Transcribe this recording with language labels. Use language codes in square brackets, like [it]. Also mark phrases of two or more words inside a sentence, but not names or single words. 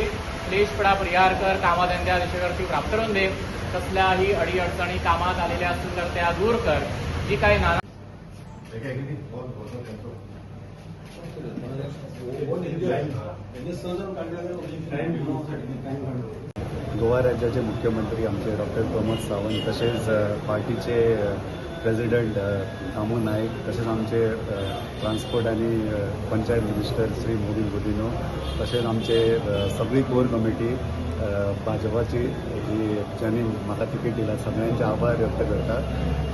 [mr] क्लेशपडा परिहार कर, कामाधंद्या देशकर्ती प्राप्त करून दे, कसल्याही अडीअडचणी कामात आलेल्या असतील तर त्या दूर कर, जी काही नाना गोवा राज्याचे मुख्यमंत्री आमचे डॉक्टर प्रमोद सावंत, तसेच पार्टीचे प्रेसिडेंट दामू नाईक, तसेच आमचे ट्रान्सपोर्ट आणि पंचायत मिनिस्टर श्री मोदी गुदिनो, तसेच आमचे सगळी [en] core committee [mr] भाजपाची जी ज्यांनी म्हाका तिकीट दिला सगळ्यांचे आभार व्यक्त करतात।